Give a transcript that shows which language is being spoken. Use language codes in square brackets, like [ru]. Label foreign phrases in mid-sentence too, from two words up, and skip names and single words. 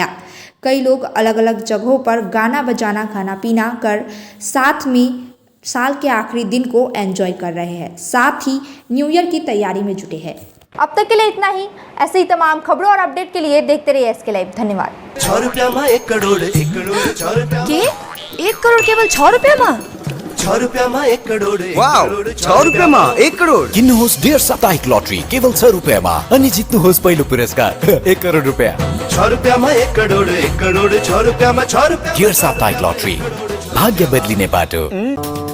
[hi] कई लोग अलग अलग जगहों पर गाना बजाना, खाना पीना कर साथ में साल के आखिरी दिन को एंजॉय कर रहे हैं, साथ ही [en] New Year [hi] की तैयारी में जुटे हैं। अब तक के लिए इतना ही। ऐसे ही तमाम खबरों और अपडेट के लिए देखते रहिए SK लाइव। धन्यवाद। 6 रुपया में 1 करोड़ 1 करोड़ 6 रुपया के 1 करोड़ केवल 6 रुपया में 6 रुपया में 1 करोड़ 6 रुपया में 1 करोड़ [ne] किन्नुहोस् डेढ साप्ताहिक लटरी केवल 6 रुपियाँमा अनि जित्नुहोस् पहिलो पुरस्कार 1 करोड रुपियाँ। [hi] 6 रुपया में 1 करोड़ 1 करोड़ 6 रुपया में 6 रुपया [ne] डेढ साप्ताहिक लटरी भाग्य बदलिने बाटो।